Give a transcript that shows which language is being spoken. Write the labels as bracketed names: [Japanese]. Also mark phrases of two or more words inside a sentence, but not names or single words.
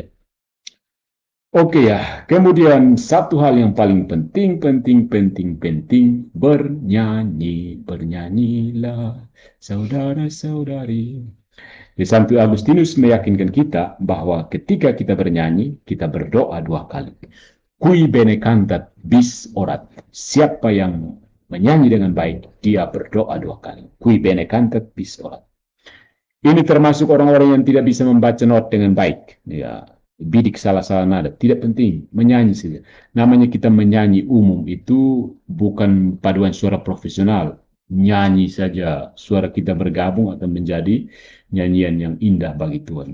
[Indonesian] Oke ya, kemudian satu hal yang paling penting, bernyanyi, bernyanyilah, saudara-saudari. Di Santo Agustinus meyakinkan kita bahwa ketika kita bernyanyi, kita berdoa dua kali. [Latin] Cui bene cantat bis orat. [Indonesian] Siapa yang menyanyi dengan baik, dia berdoa dua kali. [Latin] Cui bene cantat bis orat. [Indonesian] Ini termasuk orang-orang yang tidak bisa membaca not dengan baik. Ya, bidik salah-salah nada. Tidak penting, menyanyi saja. Namanya kita menyanyi umum itu bukan paduan suara profesional. Nyanyi saja, suara kita bergabung akan menjadi nyanyian yang indah bagi Tuhan.